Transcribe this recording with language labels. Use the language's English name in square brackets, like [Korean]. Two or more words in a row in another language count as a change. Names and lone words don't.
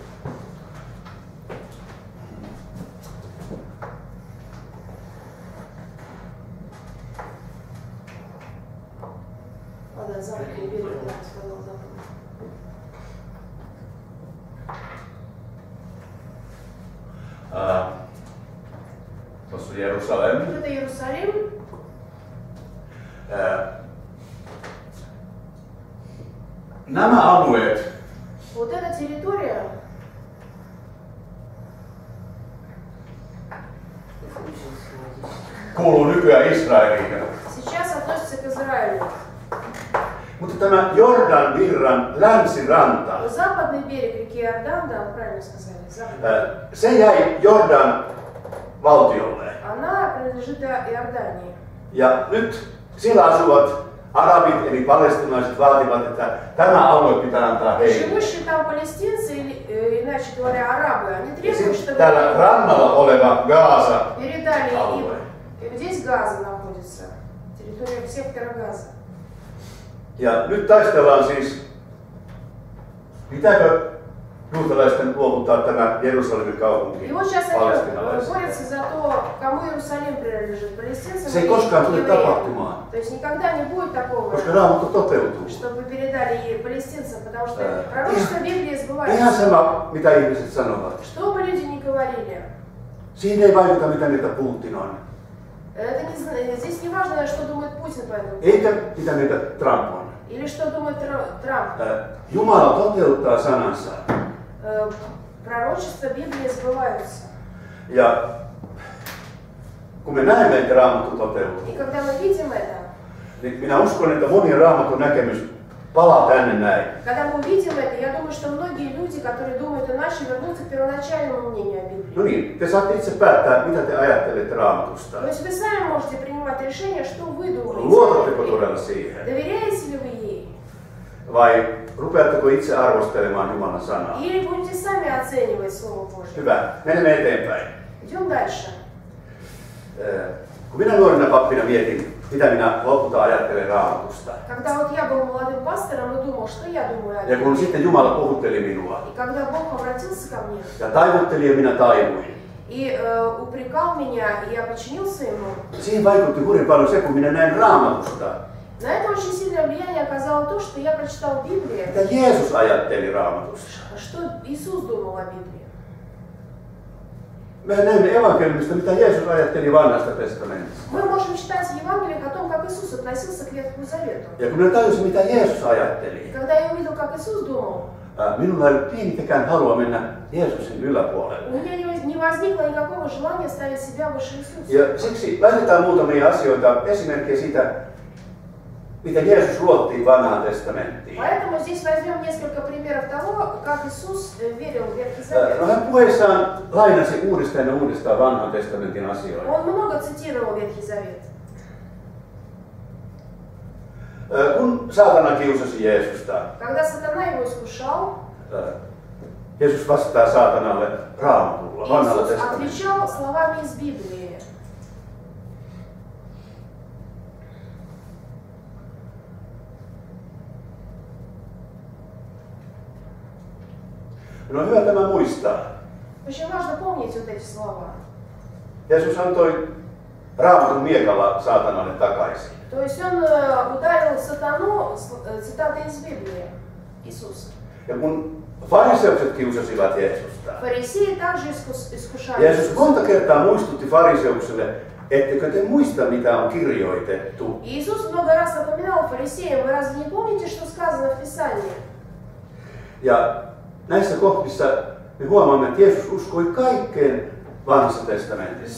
[Russian] Ладно, западный берег, я сказал западный. [Finnish] Tuossa Jerusalem. [Russian] Это Иерусалим. [Finnish] Nämä alueet [Russian] Вот эта территория [Finnish] kuuluu nykyään Israeliin. [Russian] сейчас относится к Израилю. [Finnish] Mutta tämä Jordan virran länsiranta, [Russian] Но западный берег реки Иордан, да, вы правильно сказали, западный, [Finnish] se jäi Jordan valtiolle. [Russian] она принадлежит Иордании. [Finnish] Ja nyt siellä asuvat arabit eli palestinaiset vaativat, että tämä alue pitää antaa heille. [Russian] Живущие там палестинцы, или, иначе говоря, арабы, они [Finnish] Ja [Russian] требуют, [Finnish] sitten [Russian] чтобы [Finnish] täällä rannalla oleva Gaasa [Russian] передали [Finnish] alue. [Russian] им. И здесь Газа находится, территория сектора Газа. [Finnish] Ja nyt taistellaan siis, pitääkö juutalaisten luovuttaa tämä Jerusalemin kaupunki [Russian] И вот сейчас они [Finnish] palestiinalaisille. [Russian] борются за то, кому Иерусалим принадлежит, палестинцам [Finnish] Se ei [Russian] или [Finnish] koskaan tule [Russian] евреям. [Finnish] tapahtumaan, [Russian] То есть никогда не будет такого, [Finnish] koska Raamattu toteutuu. [Russian] чтобы передали ей палестинцам, потому что пророчество Библии [Finnish] Ihan [Russian] сбывается. [Finnish] sama, mitä ihmiset sanovat. [Russian] Что бы люди ни говорили, [Finnish] Siinä ei vaikuta, mitä mieltä Putin on. [Russian] это здесь не важно, что думает Путин по этому. [Finnish] Eikä mitä mieltä Trump on. [Russian] Или что думает Трамп. [Finnish] Jumala toteuttaa sanansa. [Russian] Пророчества Библии сбываются. [Finnish] Ja kun me näemme, että Raamattu toteutuu, [Russian] И когда мы видим это, [Finnish] niin minä uskon, että moni Raamatun näkemys palaa tänne näin. [Russian] когда мы увидим это, я думаю, что многие люди, которые думают иначе, вернутся к первоначальному мнению о Библии. [Finnish] No niin, te saatte itse päättää, mitä te ajattelette Raamatusta. [Russian] То есть вы сами можете принимать решение, что вы думаете. [Finnish] Luotatteko todella siihen? [Russian] Доверяете ли вы ей? [Finnish] Vai rupeatteko itse arvostelemaan Jumalan sanaa? [Russian] Или будете сами оценивать Слово Божье? [Finnish] Hyvä, menemme eteenpäin. [Russian] Идем дальше. [Finnish] Kun minä nuorena pappina mietin, mitä minä lopulta ajattelen Raamatusta. [Russian] Когда вот я был молодым пастором и думал, что я думаю о [Finnish] Ja kun [Russian] Библии. [Finnish] sitten Jumala puhutteli minua [Russian] И когда Бог обратился ко мне [Finnish] ja taivutteli ja minä taivuin. [Russian] и упрекал меня, и я подчинился ему, [Finnish] Siihen vaikutti hyvin paljon se, kun minä näin Raamatusta. [Russian] на это очень сильное влияние оказало то, что я прочитал в Библии, [Finnish] Mitä Jeesus ajatteli Raamatussa. [Russian] что Иисус думал о Библии. [Finnish] Me näemme evankeliumista, mitä Jeesus ajatteli vanhasta testamentista. [Russian] Мы можем читать в Евангелиях о том, как Иисус относился к Ветхому Завету. [Finnish] Ja kun minä tajusin, mitä Jeesus [Russian] И [Finnish] ajatteli, [Russian] когда я увидел, как Иисус думал, [Finnish] minulla ei ollut pienitäkään halua mennä Jeesuksen yläpuolelle. [Russian] у меня не возникло никакого желания ставить себя выше Иисуса. [Finnish] Ja siksi laitetaan muutamia asioita, esimerkkejä siitä, mitä Jeesus luotti vanhaan testamenttiin. [Russian] Поэтому здесь возьмем несколько примеров того, как Иисус верил в Ветхий Завет. [Finnish] No, hän puheessaan lainasi uudestaan ja uudestaan vanhan testamentin asioita. [Russian] Он много цитировал Ветхий Завет. [Finnish] Kun saatana kiusasi Jeesusta, [Russian] Когда сатана его искушал, [Finnish] Jeesus vastaa saatanalle Raamatulla, vanhalla [Russian] Иисус [Finnish] testamentilla. [Russian] отвечал словами из Библии. [Finnish] No on hyvä tämä muistaa. [Russian] Очень важно помнить вот эти слова. [Finnish] Jeesus antoi Raamatun miekalla saatanalle takaisin. [Russian] То есть он ударил сатану цитатой из Библии Иисуса. [Finnish] Ja kun fariseukset kiusasivat Jeesusta, [Russian] Фарисеи также искушали [Finnish] Jeesus monta kertaa muistutti fariseuksille, ettekö te muista, mitä on kirjoitettu. [Russian] Иисус много раз напоминал фарисеям, вы разве не помните, что сказано в Писании? [Finnish] Ja näissä kohdissa me huomaamme, että Jeesus uskoi kaikkeen Vanhassa testamentissa.